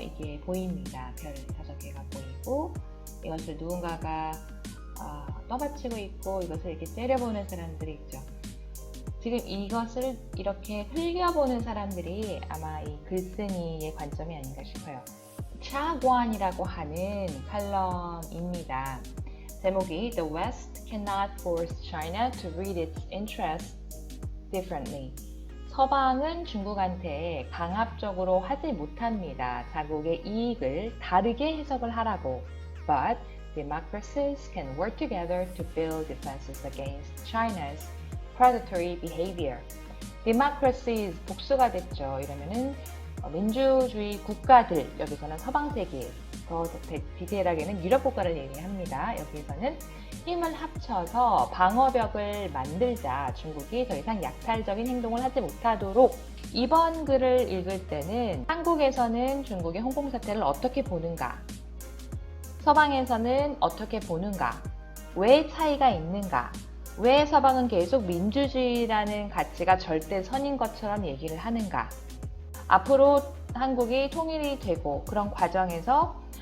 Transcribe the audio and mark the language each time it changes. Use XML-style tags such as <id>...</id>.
<ko>이게 보입니다. 별 5개가 보이고 이것을 누군가가 떠받치고 있고 이것을 이렇게 째려보는 사람들이 있죠. 지금 이것을 이렇게 흘려보는 사람들이 아마 이 글쓴이의 관점이 아닌가 싶어요. 차관이라고 하는 칼럼입니다. 제목이</ko> <en>The West cannot force China to read its interests differently.</en> <ko>서방은 중국한테 강압적으로 하지 못합니다. 자국의 이익을 다르게 해석을 하라고.</ko> <en>But democracies can work together to build defenses against China's predatory behavior.</en> <ko>democracies 복수가 됐죠. 이러면은 민주주의 국가들, 여기서는 서방세계, 더 디테일하게는 유럽 국가를 얘기합니다. 여기서는 힘을 합쳐서 방어벽을 만들자. 중국이 더 이상 약탈적인 행동을 하지 못하도록. 이번 글을 읽을 때는 한국에서는 중국의 홍콩 사태를 어떻게 보는가, 서방에서는 어떻게 보는가, 왜 차이가 있는가, 왜 서방은 계속 민주주의라는 가치가 절대선인 것처럼 얘기를 하는가, 앞으로 한국이 통일이 되고 그런 과정에서</ko>